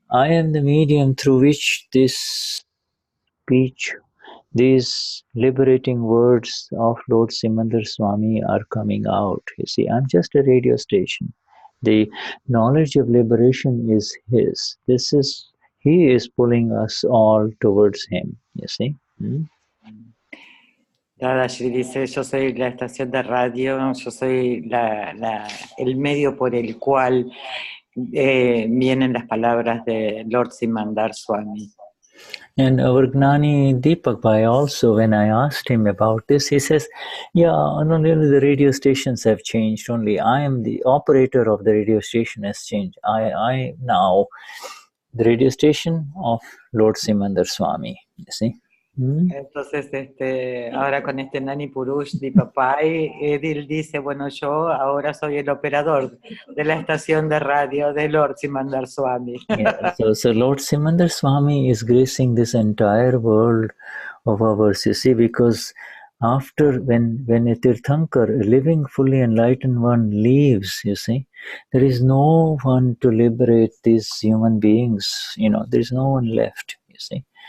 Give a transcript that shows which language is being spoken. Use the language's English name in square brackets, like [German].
[English] I am the medium through which this speech, these liberating words of Lord Simandar Swami are coming out. You see, I'm just a radio station. The knowledge of liberation is his. He is pulling us all towards him, you see. [Spanish] Dadashri dice, yo soy la estación de radio, yo soy el medio por el cual vienen las palabras de Lord Simandar Swami. [English] And our Gnani Deepak Bhai also, when I asked him about this, he says, yeah, not only the radio stations have changed, only I am the operator of the radio station has changed. I now the radio station of Lord Simandar Swami, you see. [Spanish] Entonces, ahora con Gnani Purush Dadashri, él dice, bueno, yo ahora soy el operador de la estación de radio de Lord Simandar Swami. [English] Yeah, so Lord Simandar Swami is gracing this entire world of ours, you see, because after when a Tirthankar, a living, fully enlightened one, leaves, you see, there is no one to liberate these human beings, there is no one left, you see.